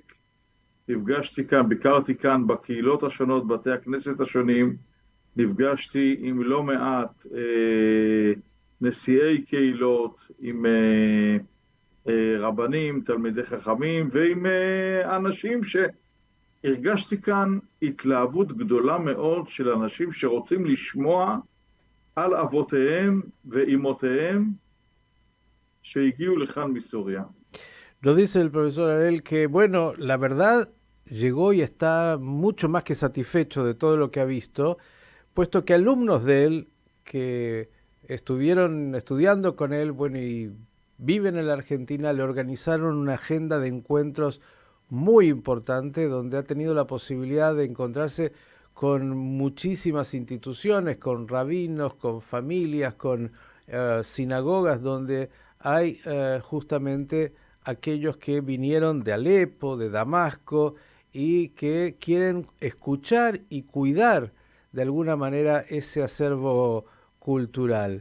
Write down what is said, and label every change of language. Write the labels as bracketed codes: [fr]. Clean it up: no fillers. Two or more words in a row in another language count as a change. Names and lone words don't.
[he] נפגשתי כאן, ביקרתי כאן בקהילות השונות, בתי הכנסת השונים, נפגשתי עם לא מעט נשיאי קהילות, עם רבנים, תלמידי חכמים, ועם אנשים שהרגשתי כאן התלהבות גדולה מאוד של אנשים שרוצים לשמוע על אבותיהם ואימותיהם שהגיעו לכאן מסוריה. [es] Nos dice el profesor Arel que, bueno, la verdad llegó y está mucho más que satisfecho de todo lo que ha visto, puesto que alumnos de él que estuvieron estudiando con él, bueno, y viven en la Argentina, le organizaron una agenda de encuentros muy importante, donde ha tenido la posibilidad de encontrarse con muchísimas instituciones, con rabinos, con familias, con sinagogas, donde hay justamente aquellos que vinieron de Alepo, de Damasco, y que quieren escuchar y cuidar de alguna manera ese acervo cultural.